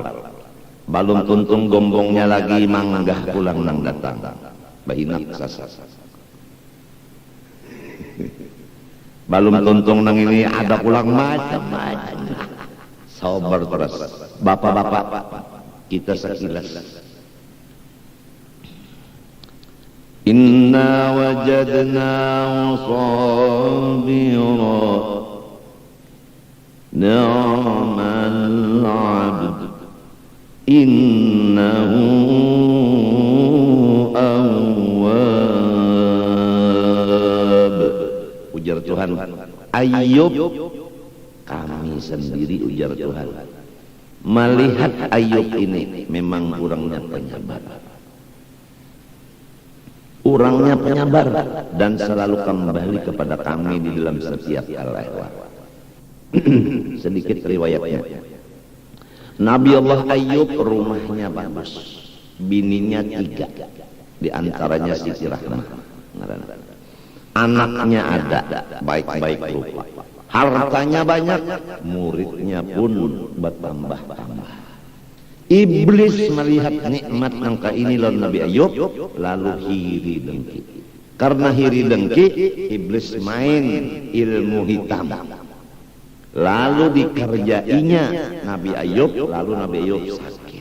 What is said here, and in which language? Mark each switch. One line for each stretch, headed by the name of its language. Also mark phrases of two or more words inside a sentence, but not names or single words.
Banjar: Balum tuntung gombongnya lagi manggah pulang nang datang. Bahinak sasa. Balum tuntung nang ini ada pulang macam-macam. Sabar terus. Bapak-bapak, kita sekilas.
Arabic: إنا وجدناه صابرا نعم العبد إنه أواب.
Banjar: Ujar Tuhan, Ayub, kami sendiri ujar Tuhan, melihat Ayub ini memang orangnya penyabar. Orangnya penyabar dan selalu kembali kepada kami di dalam setiap hal. Sedikit riwayatnya. Nabi Allah Ayub rumahnya bagus, bininya 3, di antaranya Siti Rahmah. Anaknya ada, baik-baik rupa. Hartanya banyak, muridnya pun bertambah-tambah. Iblis melihat nikmat nangka ini lawan Nabi Ayub, lalu hiri dengki. Karena hiri dengki, iblis main ilmu hitam. Lalu dikerjainya Nabi Ayub, lalu Nabi Ayub sakit.